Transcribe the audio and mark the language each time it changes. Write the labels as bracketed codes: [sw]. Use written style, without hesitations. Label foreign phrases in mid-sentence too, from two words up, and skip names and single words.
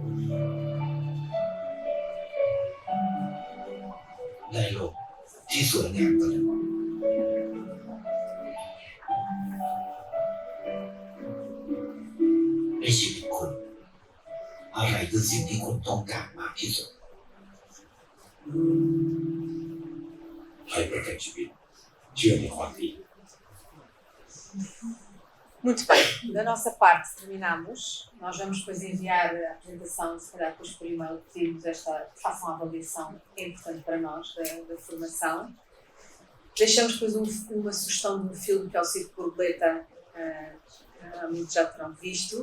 [th] ได้โลกที่สวยงามกว่าเดิมในชีวิตคุณอะไรคือสิ่งที่คุณต้องการมากที่สุดให้ประกันชีวิตเชื่อในความดี [pt] Muito bem, da nossa parte terminamos. Nós vamos depois enviar a apresentação, se calhar depois por e-mail pedimos façam a avaliação, é importante para nós, da formação. Deixamos depois uma sugestão de um filme que é o Circo Borboleta, muitos já terão visto.